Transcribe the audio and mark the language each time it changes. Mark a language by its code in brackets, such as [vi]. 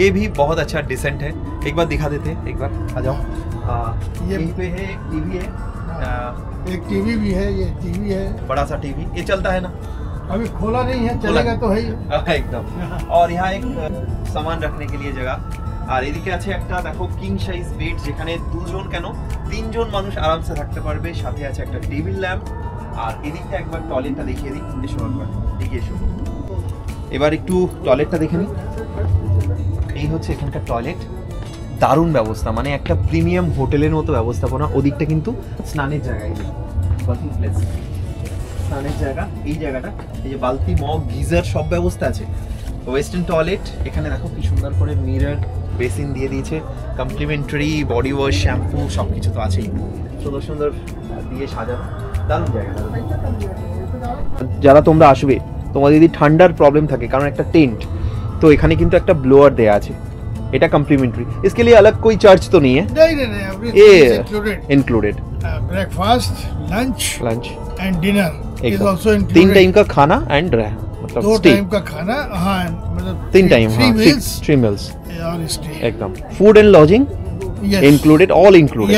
[hi] ये भी बहुत अच्छा डिसेंट है। एक बार दिखा देते हैं, एक बार आ जाओ। यहीं पे है टीवी है, एक टीवी भी है, ये टीवी है, बड़ा सा टीवी। ये चलता है ना? अभी खोला नहीं है, चलेगा तो है ही। [bn] একদম। [hi] और यहाँ एक सामान रखने के लिए जगह। [bn] আর এদিকে আছে একটা দেখো কিং সাইজ বেড, যেখানে 2 জন কেন 3 জন মানুষ আরামসে থাকতে পারবে। সাথে আছে একটা টেবিল ল্যাম্প। আর এদিকটা একবার টয়লেটটা দেখিয়ে দিই। এসো একবার এগিয়ে এসো। এবার একটু টয়লেটটা দেখে নিই। এই হচ্ছে এখানকার টয়লেট, দারুণ ব্যবস্থা, মানে একটা প্রিমিয়াম হোটেলের মতো ব্যবস্থাপনা। ওদিকটা কিন্তু স্নানের জায়গা, এই বাথিং প্লেস, স্নানের জায়গা। এই জায়গাটা এই যে বালতি, মগ, গিজার সব ব্যবস্থা আছে। ওয়েস্টার্ন টয়লেট, এখানে দেখো কি সুন্দর করে মিরর, বেসিন দিয়ে দিয়েছে, কমপ্লিমেন্টারি বডি ওয়াশ, শ্যাম্পু সব কিছু তো আছেই, সুন্দর সুন্দর দিয়ে সাজানো, দারুণ জায়গা। যারা তোমরা আসবে, তোমাদের যদি ঠান্ডার প্রবলেম থাকে, কারণ একটা টেন্ট তো এখানে কিন্তু একটা ব্লোয়ার দেয়া আছে, এটা কমপ্লিমেंट्री। [hi] इसके लिए अलग कोई चार्ज तो नहीं है? नहीं, ये included. [en] Breakfast, lunch and dinner is also included. [hi] 3 time का खाना एंड मतलब 2 टाइम का खाना, हाँ, मतलब 3 टाइम, [en] 3 meals [hi] और स्टे एकदम। [en] Food and lodging included, all included.